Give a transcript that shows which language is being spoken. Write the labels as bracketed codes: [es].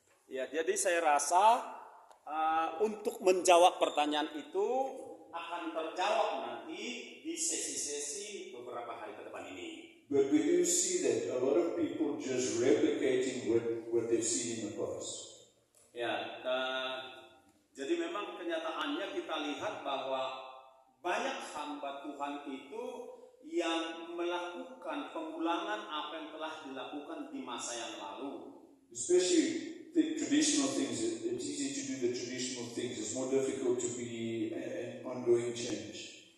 [id] Ya, jadi saya rasa untuk menjawab pertanyaan itu akan terjawab nanti di sesi-sesi beberapa hari ke depan ini. [en] But we do see that a lot of people just replicating what they've seen in the past. [id] Ya, jadi memang kenyataannya kita lihat bahwa banyak hamba Tuhan itu yang melakukan pengulangan apa yang telah dilakukan di masa yang lalu. [en] Especially the traditional things. It's easy to do the traditional things. It's more difficult to be an ongoing change.